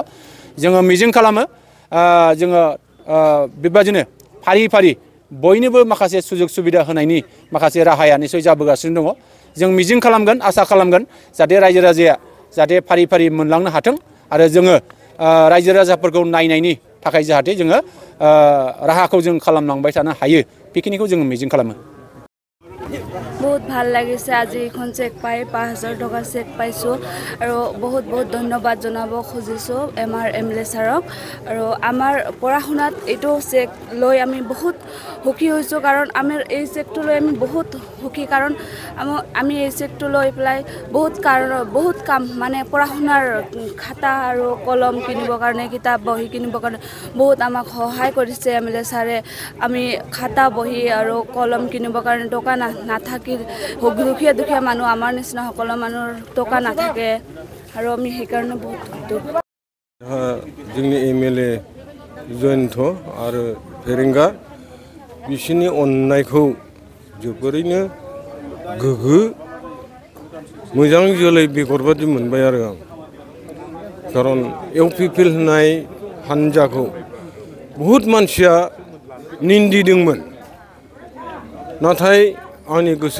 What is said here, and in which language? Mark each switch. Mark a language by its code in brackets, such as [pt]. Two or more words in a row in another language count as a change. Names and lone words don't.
[brx] जोङो मिजिं खालामो जोङो बेबायदिनो फारि फारि बयनोबो माखासे सुजुग सुबिदा होनायनि माखासे राहाया निसय जाबोगासिनो दङ। जों मिजिं खालामगोन, आसा खालामगोन जाहाथे रायजो राजाया जाहाथे फारि फारि मोनलांनो हाथों आरो जोङो रायजो राजाफोरखौ नायनायनि थाखाय जाहाथे जोङो राहाखौ जों खालामलांबाय थानो हायो बेखिनिखौ जोङो मिजिं खालामो। [as] बहुत ভাল লাগিছে আজি এখন চেক পাই 5000 টকা চেক পাইছোঁ আৰু বহুত বহুত ধন্যবাদ জনাব খুজিছোঁ আমাৰ MLA ছাৰক আৰু আমাৰ পঢ়া শুনাত এইটো চেক লৈ আমি বহুত সুখী হৈছোঁ কাৰণ আমাৰ এই চেকটো লৈ আমি বহুত সুখী কাৰণ আমি এই চেকটো লৈ পেলাই বহুত কাম মানে পঢ়া শুনাৰ খাতা আৰু কলম কিনিবৰ কাৰণে কিতাপ বহি কিনিবৰ কাৰণে বহুত আমাক সহায় কৰিছে MLA ছাৰে আমি খাতা বহি আৰু কলম কিনিবৰ কাৰণে টকা নাথাকি দুখীয়া মানুহ আমাৰ নিচিনা সকলো মানুহৰ টকা নাথাকে আৰু আমি সেইকাৰণে বহুত দুখ [brx] जोंनि MLA जयन्त आरो फेरेंगा बिसोरनि अननायखौ जोबोरैनो गोग्गो मोजां जोलै बेगर बादि मोनबाय आरो आं खारन इउपिपिएल होननाय हानजाखौ बहुत मानसिया निन्दिदोंमोन नाथाय आंनि गोसो